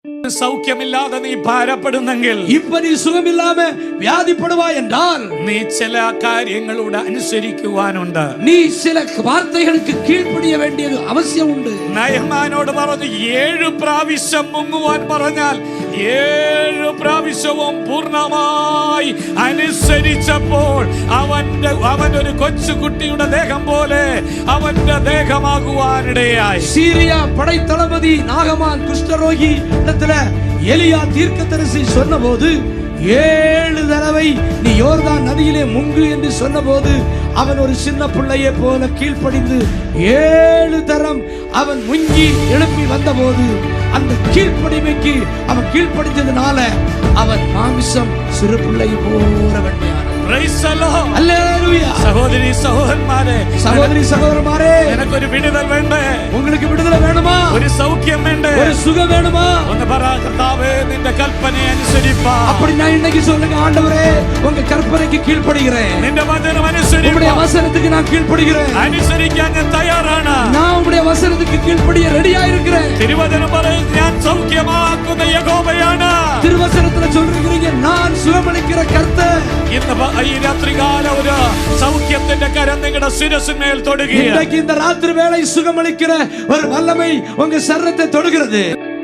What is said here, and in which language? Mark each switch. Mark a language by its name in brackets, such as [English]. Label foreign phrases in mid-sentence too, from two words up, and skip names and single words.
[Malayalam] സൗഖ്യമില്ലാതെ നീ ഭാരപ്പെടുന്നെങ്കിൽ, [Tamil] இப்ப நீ சுகமில்லாம வியாதிப்படுவாய் என்றால், [Malayalam] നീ ചില കാര്യങ്ങളോട് അനുസരിക്കുവാനുണ്ട്. [Tamil] நீ சில வார்த்தைகளுக்கு கீழ்ப்படிய வேண்டியது அவசியம் உண்டு. [Malayalam] നയമാനോട് പറഞ്ഞു 7 പ്രാവശ്യം മുങ്ങുവാൻ പറഞ്ഞാൽ 7 പ്രാവശ്യവും പൂർണ്ണമായി അനുസരിച്ചപ്പോൾ അവനൊരു കൊച്ചുകുട്ടിയുടെ ദേഹം പോലെ അവന്റെ ദേഹമാകുവാനിടയായി. [Tamil] சீரியா படை தளபதி நாகமான் குஷ்டரோகி இடத்துல எலியா தீர்க்கதரிசி சொன்னபோது 7 தடவை நீ யோர்தான் நதியிலே முங்கு என்று சொன்னபோது அவன் ஒரு சின்ன பிள்ளையை போல கீழ்ப்படிந்து 7 தரம் அவன் முங்கி எழுப்பி வந்தபோது அந்த கீழ்ப்படிமைக்கு அவன் கீழ்ப்படிந்ததுனால அவன் மாமிசம் சிறு பிள்ளை போல வெண்மையானான். [Malayalam] സഹോദരി സഹോദരന്മാരെ, [Tamil] சகோதரி சகோதரமாரே, [Malayalam] എനിക്കൊരു വിടുതൽ വേണ്ടേ? [Tamil] உங்களுக்கு விடுதலை வேணுமா? [Malayalam] ഒരു സൗഖ്യം വേണ്ടേ? [Tamil] ஒரு சுகம் வேணுமா? [Malayalam] ഒന്ന് പറ, കർത്താവേ നിന്റെ കൽപ്പനയെ അനുസരിപ്പാൻ. [Tamil] அப்படி நான் இன்னைக்கு சொல்லுங்க, ஆண்டவரே உங்க கற்பனைக்கு கீழ்ப்படிகிறேன், [Malayalam] നിന്റെ വചനം [Tamil] உம்முடைய [Malayalam] അനുസരിപ്പാൻ. [Tamil] வசனத்துக்கு நான் கீழ்ப்படிகிறேன், [Malayalam] അനുസരിക്കാൻ ഞാൻ തയ്യാറാണ്. [Tamil] நான் உம்முடைய வசனத்துக்கு கீழ்ப்படிய ரெடியா இருக்கிறேன். [Malayalam] തിരുവചനം പറയും ഞാൻ സൗഖ്യമാക്കുന്ന യഹോവയാണ്. [Tamil] திருவசனத்துல சொல்றீங்க நான் சுகமளிக்கிற கர்த்தர். [Malayalam] ഇന്ന് ഈ രാത്രികാല ഒരു സൗഖ്യത്തിന്റെ കരം നിങ്ങളുടെ ശിരസിന്മേൽ തൊടുകയാണ്. [Tamil] இன்றைக்கு இந்த ராத்திரி வேளை சுகமளிக்கிற ஒரு வல்லமை உங்க சரீரத்தை தொடுகிறது.